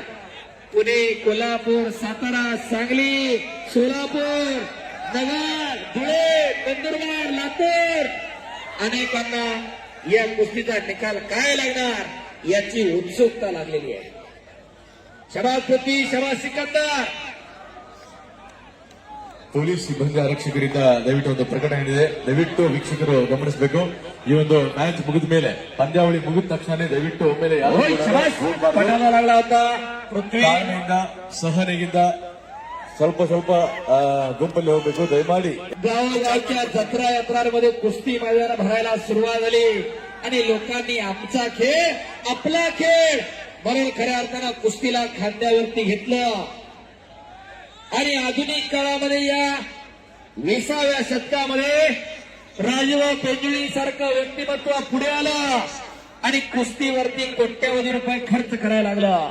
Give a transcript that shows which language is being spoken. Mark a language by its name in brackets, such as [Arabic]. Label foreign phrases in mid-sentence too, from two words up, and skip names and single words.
[Marathi] पुणे, कोल्हापूर, सातारा, सांगली, सोलापूर, नगर, धुळे, नंदुरबार, लातूर, अनेकांना या कुस्तीचा निकाल काय लागणार याची उत्सुकता लागलेली आहे. शबाज पृथ्वी, शबाज सिकಂದರ್. [Kannada] ಪೊಲೀಸ್ ಸಿಬ್ಬಂದಿ ಆರಕ್ಷಕರಿಂದ ದಯವಿಟ್ಟು ಒಂದು ಪ್ರಕಟಣೆ ಇದೆ, ದಯವಿಟ್ಟು ವೀಕ್ಷಕರು ಗಮನಿಸಬೇಕು. ಈ ಒಂದು ಮ್ಯಾಚ್ ಮುಗಿದ ಮೇಲೆ, ಪಂದ್ಯಾವಳಿ ಮುಗಿದ ತಕ್ಷಣ ದಯವಿಟ್ಟು ಒಮ್ಮೆಲೆ [Marathi] लागला होता पृथ्वी. [Kannada] ತಾಳ್ಮೆಯಿಂದ, ಸಹನೆಯಿಂದ ಸ್ವಲ್ಪ ಸ್ವಲ್ಪ ಗುಂಪಲ್ಲಿ ಹೋಗಬೇಕು ದಯಮಾಡಿ. [Marathi] गावोगावच्या जत्रा यात्रांमध्ये कुस्ती मैदान भरायला सुरुवात झाली आणि लोकांनी आमचा खेळ, आपला खेळ म्हणून खऱ्या अर्थानं कुस्तीला खांद्यावरती घेतलं. आणि आधुनिक काळामध्ये या 20व्या शतकामध्ये राजूभाऊ पेंजुळी सारखं व्यक्तिमत्व पुढे आलं आणि कुस्तीवरती कोट्यवधी रुपये खर्च करायला लागला.